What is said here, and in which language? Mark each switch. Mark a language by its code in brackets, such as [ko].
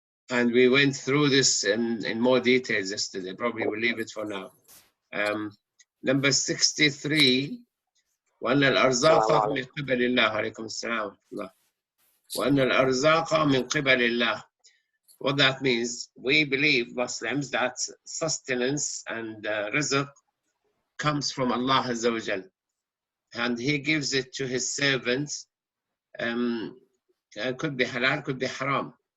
[en] And we went through this in more details yesterday. Probably we'll leave it for now. [ar] Number 63, وأن الأرزاق من قبل الله. عليكم السلام ورحمة الله. وأن الأرزاق من قبل الله. [en] What that means, we believe, Muslims, that sustenance and rizq comes from Allah Azza wa Jal. And He gives it to His servants. Could be halal, could be haram.